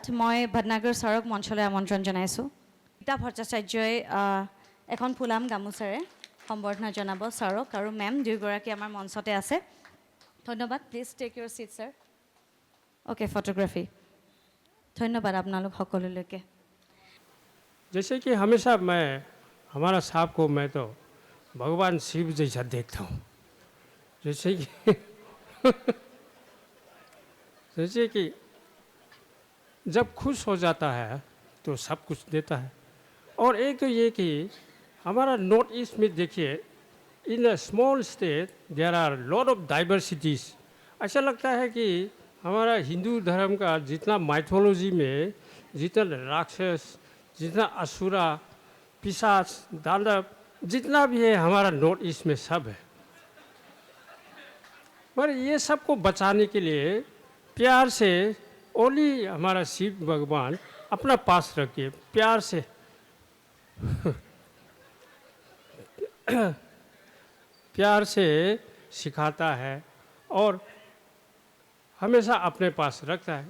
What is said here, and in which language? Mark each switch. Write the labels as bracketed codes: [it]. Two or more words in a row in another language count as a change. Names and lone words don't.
[as] মই ভটনাগৰ ছাৰক মঞ্চলৈ আমন্ত্ৰণ জনাইছোঁ। গীতা ভট্টাচাৰ্যই এখন ফুলাম গামোচাৰে সম্বৰ্ধনা জনাব ছাৰক, আৰু মেম দুয়োগৰাকী আমাৰ মঞ্চতে আছে। ধন্যবাদ। [en] please take your seat [as] ছাৰ। অ'কে, ফটোগ্ৰাফী। ধন্যবাদ আপোনালোক সকলোলৈকে। [hi] जैसे कि हमेशा मैं हमारा साहब को मैं तो भगवान शिव जैसा देखता हूँ। जैसे कि जैसे कि जब खुश हो जाता है तो सब कुछ देता है। और एक तो ये कि हमारा नॉर्थ ईस्ट में देखिए [en] in a small state there are lot of diversities. [hi] ऐसा लगता है कि हमारा हिंदू धर्म का जितना माइथोलॉजी में जितना राक्षस, जितना असुरा, पिशाच, दानव जितना भी है हमारा नॉर्थ ईस्ट में सब है। पर ये सबको बचाने के लिए प्यार से ओनली हमारा शिव भगवान अपना पास रखिए, प्यार से प्यार से सिखाता है और हमेशा अपने पास रखता है।